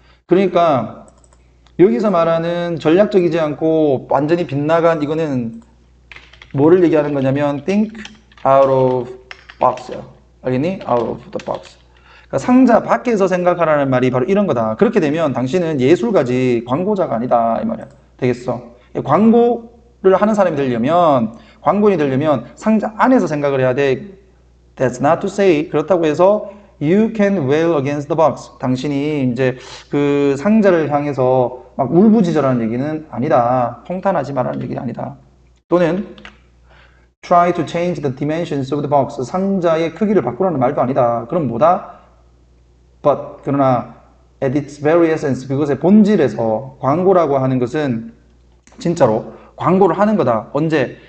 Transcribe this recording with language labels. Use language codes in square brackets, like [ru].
[ko] 그러니까 여기서 말하는 전략적이지 않고 완전히 빗나간 이거는 뭐를 얘기하는 거냐면 [en] think out of box [ko] 야. 알겠니? [en] out of the box. [ko] 그러니까 상자 밖에서 생각하라는 말이 바로 이런 거다. 그렇게 되면 당신은 예술가지 광고자가 아니다 이 말이야. 되겠어? 광고를 하는 사람이 되려면, 광고인이 되려면 상자 안에서 생각을 해야 돼. [en] That's not to say, [ko] 그렇다고 해서 [en] you can wail against the box. [ko] 당신이 이제 그 상자를 향해서 막 울부짖으라는 얘기는 아니다. 통탄하지 말라는 얘기는 아니다. 또는 [en] try to change the dimensions of the box. [ko] 상자의 크기를 바꾸라는 말도 아니다. 그럼 뭐다? But, 그러나 [en] at its very essence, [ko] 그것의 본질에서 광고라고 하는 것은 진짜로 광고를 하는 거다. 언제?